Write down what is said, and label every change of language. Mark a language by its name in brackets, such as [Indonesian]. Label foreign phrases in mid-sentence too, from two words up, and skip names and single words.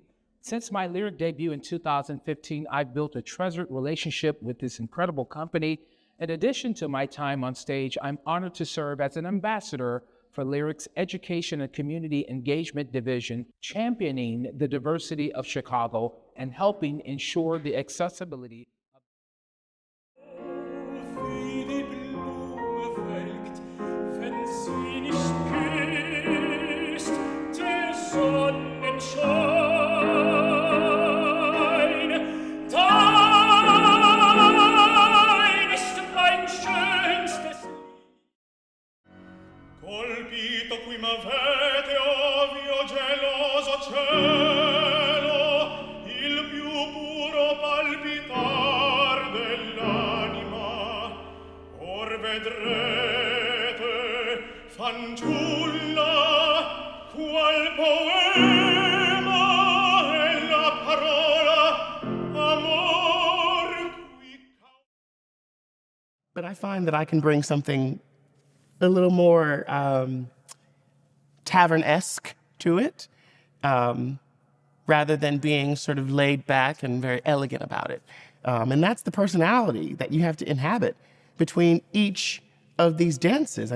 [English] Since my lyric debut in 2015, I've built a treasured relationship with this incredible company. In addition to my time on stage, I'm honored to serve as an ambassador for Lyric's Education and Community Engagement Division, championing the diversity of Chicago and helping ensure the accessibility. [German] Wie die Blume welkt, wenn sie nicht küsst, der Sonnenschein. Dein ist mein schönstes Lied. [Italian] Colpito qui m'avete, ovvio geloso cielo, il più puro palpitar dell'anima. Or vedrete, fanciulla, qual poema è la parola amor qui [English] But I find that I can bring something a little more tavern-esque to it, rather than being sort of laid back and very elegant about it. And that's the personality that you have to inhabit between each of these dances.